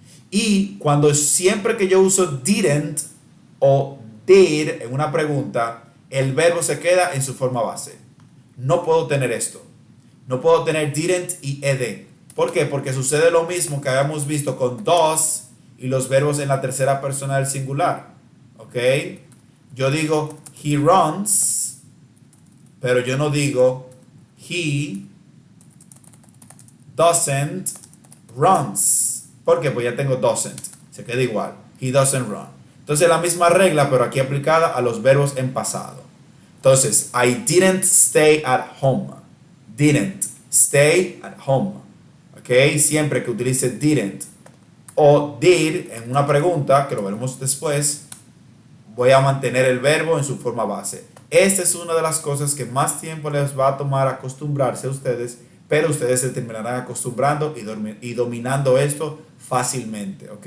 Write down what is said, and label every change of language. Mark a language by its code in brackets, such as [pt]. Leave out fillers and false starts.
[es] Y siempre que yo uso didn't o did en una pregunta, el verbo se queda en su forma base. No puedo tener esto. No puedo tener didn't y ed. ¿Por qué? Porque sucede lo mismo que habíamos visto con does y los verbos en la tercera persona del singular. ¿Ok? Yo digo [en] he runs, [es] pero yo no digo [en] he doesn't runs. [es] ¿Por qué? Pues ya tengo doesn't. Se queda igual. [en] He doesn't run. [es] Entonces la misma regla, pero aquí aplicada a los verbos en pasado. Entonces, [en] I didn't stay at home. Didn't stay at home. ¿Ok? [es] Siempre que utilice didn't o did en una pregunta, que lo veremos después, voy a mantener el verbo en su forma base. Esta es una de las cosas que más tiempo les va a tomar acostumbrarse a ustedes, pero ustedes se terminarán acostumbrando y dominando esto fácilmente. ¿Ok?